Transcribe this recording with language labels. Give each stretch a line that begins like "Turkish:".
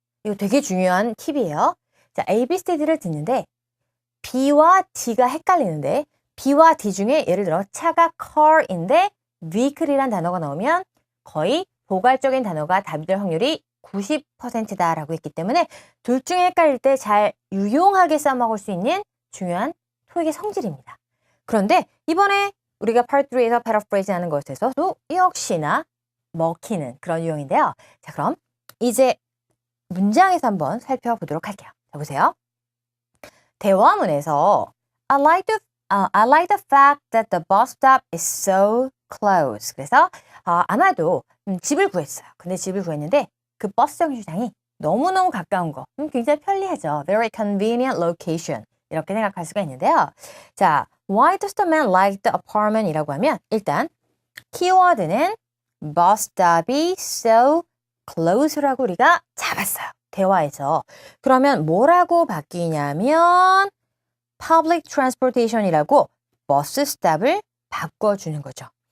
Korean: 이거 되게 중요한 팁이에요. 자, A, B, C, D를 듣는데 B와 D가 헷갈리는데 B와 D 중에 예를 들어 차가 car인데 vehicle이란 단어가 나오면 거의 포괄적인 단어가 답이 될 확률이 90%다라고 했기 때문에 둘 중에 헷갈릴 때 잘 유용하게 써먹을 수 있는 중요한 토익의 성질입니다. 그런데 이번에 우리가 Part 3에서 패러프레이징 하는 것에서도 역시나 먹히는 그런 유형인데요. 자, 그럼 이제 문장에서 한번 살펴보도록 할게요. 자, 보세요. 대화문에서
English: I like the fact that the bus stop is so close.
Korean: 그래서 아마도 집을 구했어요. 근데 집을 구했는데 그 버스 정류장이 너무너무 가까운 거. 굉장히 편리하죠.
English: Very convenient location.
Korean: 이렇게 생각할 수가 있는데요.
English: 자, why does the man like the apartment?
Korean: 이라고 하면 일단 키워드는 bus stop이 so close라고 우리가 잡았어요. 대화에서. 그러면 뭐라고 바뀌냐면 public transportation이라고 버스 스탑을 바꿔주는 거죠.